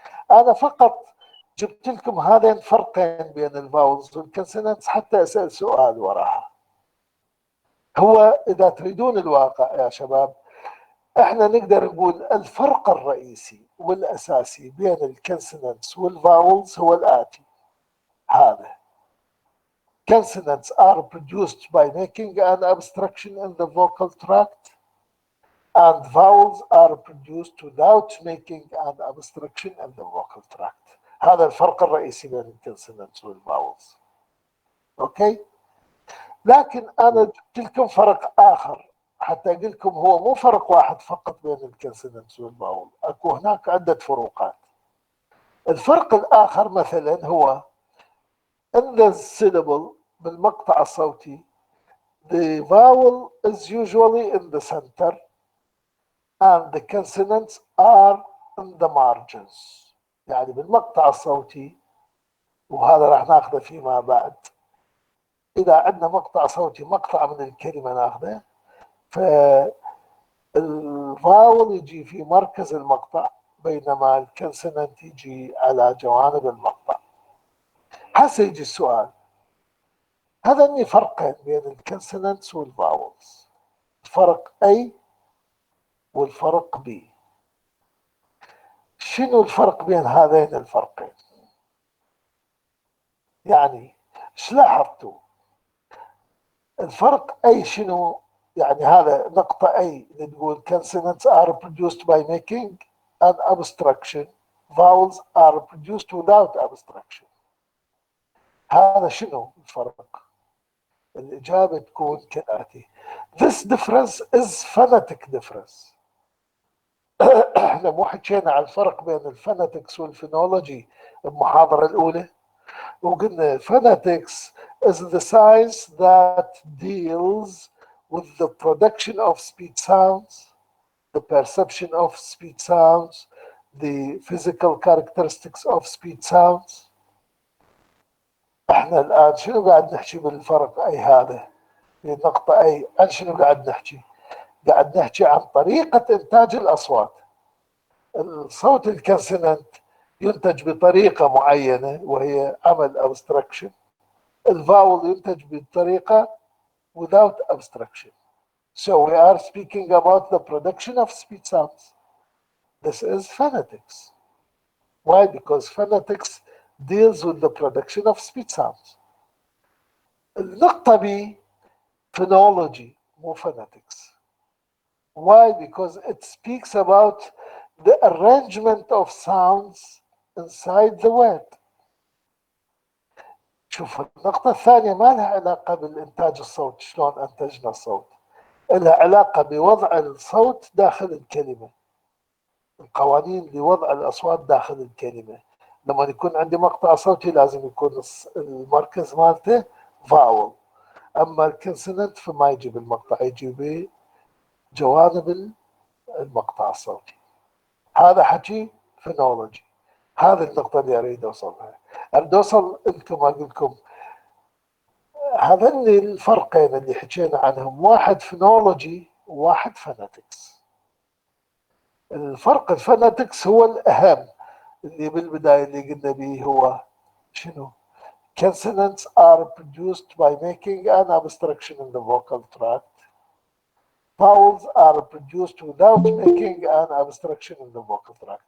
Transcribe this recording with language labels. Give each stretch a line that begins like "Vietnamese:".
Arabic: أنا فقط جبت لكم هذين فرقين بين الفاولز والكونسونانتس حتى أسأل سؤال وراها. هو إذا تريدون الواقع يا شباب، احنا نقدر نقول الفرق الرئيسي والأساسي بين الكونسونانتس والفاولز هو الآتي.
English: هذا consonants are produced by making an obstruction in the vocal tract, and vowels are produced without making an obstruction in the vocal tract.
Arabic: هذا الفرق الرئيسي بين الكونسونانتس والفاولز. اوكي؟ لكن انا جبت لكم فرق اخر حتى اقول لكم هو مو فرق واحد فقط بين الكونسونانتس والفاول، اكو هناك عده فروقات. الفرق الاخر مثلا هو
English: in the syllable
Arabic: بالمقطع الصوتي
English: the vowel is usually in the center and the consonants are in the margins.
Arabic: يعني بالمقطع الصوتي، وهذا راح ناخذه فيما بعد، إذا عندنا مقطع صوتي مقطع من الكلمة ناخذه، فالفاول يجي في مركز المقطع بينما الكونسونانت يجي على جوانب المقطع. هسه يجي السؤال، هذا فرقين بين الكونسونانتس والفاولز، الفرق A والفرق B. شنو الفرق بين هذين الفرقين؟ يعني ايش لاحظتوا؟ الفرق أي شنو؟ يعني هذا نقطة أي اللي تقول
English: consonants are produced by making an obstruction, vowels are produced without obstruction.
Arabic: هذا شنو الفرق؟ الإجابة تكون كالآتي.
English: This difference is phonetic difference.
Arabic: احنا مو حكينا عن الفرق بين الفونetics والفينولوجي المحاضرة الأولى، وقلنا
English: phonetics is the science that deals with the production of speech sounds, the perception of speech sounds, the physical characteristics of speech sounds.
Arabic: احنا الآن شنو قاعد نحكي بالفرق أي هذا؟ في النقطة أي عن شنو قاعد نحكي؟ قاعد نحكي عن طريقة إنتاج الأصوات. الصوت الكونسونانت ينتج بطريقة معينة وهي عمل abstraction. الفاول ينتج بطريقة
English: without abstraction. So we are speaking about the production of speech sounds. This is phonetics. Why? Because phonetics deals with the production of speech sounds.
Arabic: النقطة B phonology مو phonetics.
English: Why? Because it speaks about the arrangement of sounds inside the word.
Arabic: شوف النقطة الثانية ما لها علاقة بالإنتاج الصوت، شلون أنتجنا الصوت، لها علاقة بوضع الصوت داخل الكلمة. القوانين لوضع الأصوات داخل الكلمة. لما يكون عندي مقطع صوتي لازم يكون المركز مالته فاول، أما الكونسونانت فما يجيب المقطع، يجيب جوانب المقطع الصوتي. هذا حكي فونولوجي. هذه النقطة اللي أريد أوصلها. أريد أوصل أنتم أقول لكم هذين الفرقين اللي حكينا عنهم، واحد فونولوجي وواحد فوناتكس. الفرق الفوناتكس هو الأهم، اللي بالبداية اللي قلنا به هو شنو؟
English: Consonants are produced by making an obstruction in the vocal tract. Vowels are produced without making an obstruction in the vocal tract.